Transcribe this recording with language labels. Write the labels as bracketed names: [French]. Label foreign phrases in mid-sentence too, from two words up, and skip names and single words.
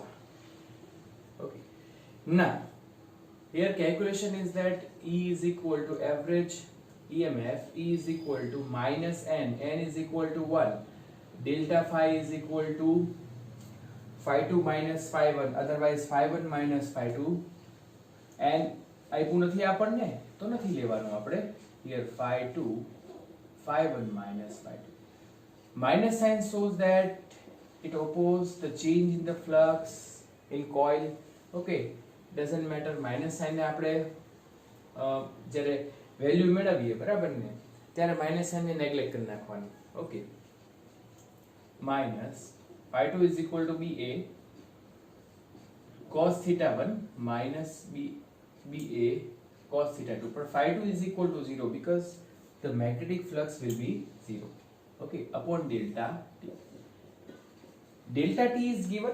[English] Okay. Now, here calculation is that E is equal to average EMF, E is equal to minus N is equal to 1, delta phi is equal to phi 2 minus phi 1, otherwise phi 1 minus phi 2, and [Gujarati] આપ્યું નથી આપણને તો નથી લેવાનું આપણે. [English] Here phi 2 phi 1 minus phi 2. minus sign shows that it opposes the change in the flux in coil. Okay, doesn't matter, minus sign [Gujarati] ને આપણે જ્યારે વેલ્યુ મેળવીએ બરાબર ને ત્યારે [English] minus sign [Gujarati] ને નેગ્લેક્ટ કરી નાખવાની. [English] okay, minus phi2 is equal to ba cos theta 1 minus ba cos theta 2, but phi2 is equal to 0 because the magnetic flux will be 0. Okay, upon delta t. Delta t is given.